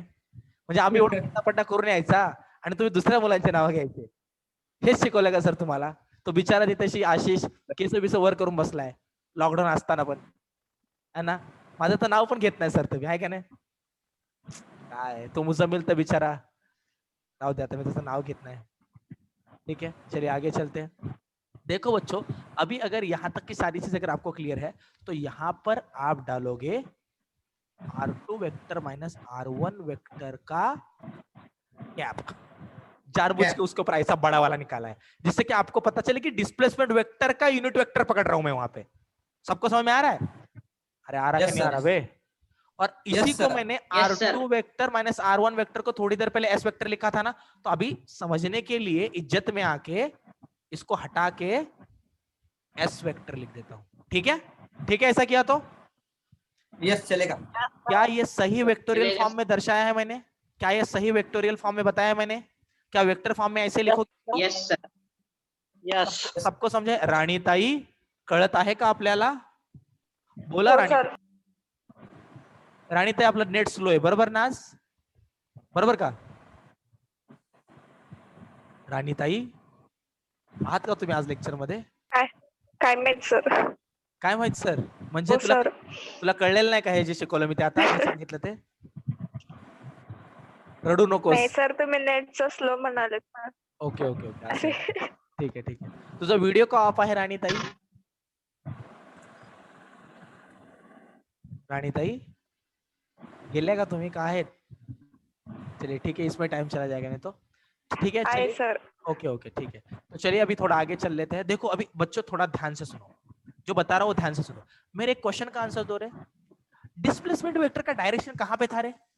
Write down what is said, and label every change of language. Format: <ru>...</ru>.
<mr>म्हणजे आम्ही एवढा पट्टा करून यायचा आणि तुम्ही दुसऱ्या मुलांचे नाव घ्यायचे, हेच शिकवलं का सर तुम्हाला? तो बिचारा तिथेशी आशिष केस बिस वर करून बसलाय लॉकडाऊन असताना पण, है ना? माझं तर नाव पण घेत नाही सर तुम्ही, आहे का नाही? काय तो मुजमिल तर बिचारा, राहू दे आता, मी तसं नाव घेत नाही,</mr> <hi>ठीक है। चलिए आगे चलते हैं। देखो बच्चों, अभी अगर यहाँ तक की सारी चीज अगर आपको क्लियर है, तो यहाँ पर आप डालोगे R2 vector minus R1 vector का कैप, जानबूझ के उसके ऊपर ऐसा बड़ा वाला निकाला है, जिससे कि आपको पता चले कि डिस्प्लेसमेंट वेक्टर का यूनिट वेक्टर पकड़ रहा हूं मैं वहां पे। सबको समझ में आ रहा है? अरे आ रहा है नहीं आ रहा बे? और इसी को मैंने R2 vector minus R1 vector को थोड़ी देर पहले S वेक्टर लिखा था ना, तो अभी समझने के लिए इज्जत में आके इसको हटा के S वेक्टर लिख देता हूं, ठीक है? ठीक है, ऐसा किया तो यस चलेगा। क्या ये सही वेक्टोरियल फॉर्म में दर्शाया है मैंने? क्या ये सही वेक्टोरियल फॉर्म में बताया मैंने? क्या वेक्टर फॉर्म में ऐसे लिखो?</hi> <en>Yes sir. Yes</en> <hi>सबको समझे?</hi> <mr>राणीताई कळत आहे का आपल्याला? बोला राणी. राणीताई आपलं नेट स्लो आहे, बरोबर ना? आज बरोबर का राणीताई? आहात का तुम्ही आज लेक्चर मध्ये? काय माहित सर. काय माहित सर? म्हणजे तुला कळलेलं नाही का हे जे शिकवलं मी ते आता सांगितलं ते? रडू नकोस. नाही सर, तुम्ही नेटचं स्लो म्हणालेत ना. ओके ओके ओके असं. ठीक आहे ठीक आहे. तुझा व्हिडिओ का ऑफ आहे राणीताई? राणीताई गेल्या का तुम्ही? का आहेत?</mr> <hi>चलिए ठीक है, इसमें टाइम चला जाएगा नहीं तो ठीक है।</hi> <mr>आहे सर.</mr> <hi>ओके ओके ठीक है, तो चलिए अभी थोड़ा आगे चल लेते हैं। देखो अभी बच्चों थोड़ा ध्यान से सुनो, जो बता रहा हूँ ध्यान से सुनो। मेरे एक क्वेश्चन का आंसर दो रे। डिस्प्लेसमेंट वेक्टर का डायरेक्शन कहां पे था रे?</hi>